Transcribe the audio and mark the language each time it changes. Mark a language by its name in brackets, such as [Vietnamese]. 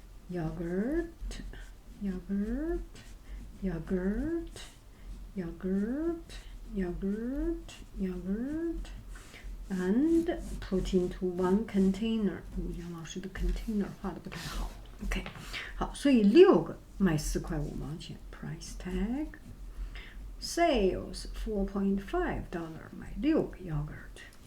[English] Yogurt, yogurt, yogurt, yogurt, yogurt, yogurt, and put into 1 container. [Chinese] 杨老师的 container 画的不太好。OK， 好，所以6个卖4块5毛钱。 [English] Price tag. Sales $4.5， [Chinese] 买6个 yogurt。